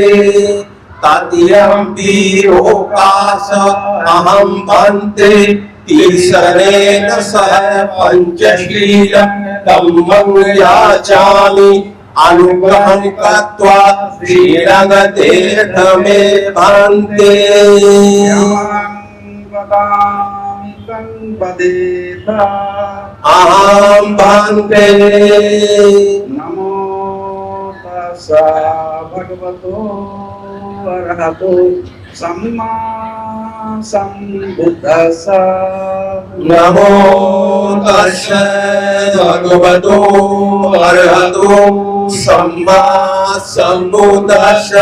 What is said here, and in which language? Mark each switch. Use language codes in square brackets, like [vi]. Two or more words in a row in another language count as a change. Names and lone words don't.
[pi] तृतीयंपि ओकाश अहं भन्ते तीसरणेन सह पंचशीलं धम्मं याचामि अनुग्रहं कृत्वा शीलं तीर्थ मे भन्ते। अहं भन्ते। नमो तस्सा भगवतो अरहतो सम्मा सम्बुद्धस्सा। नमो तस्सा भगवतो अरहतो सम्मा सम्बुद्धस्सा।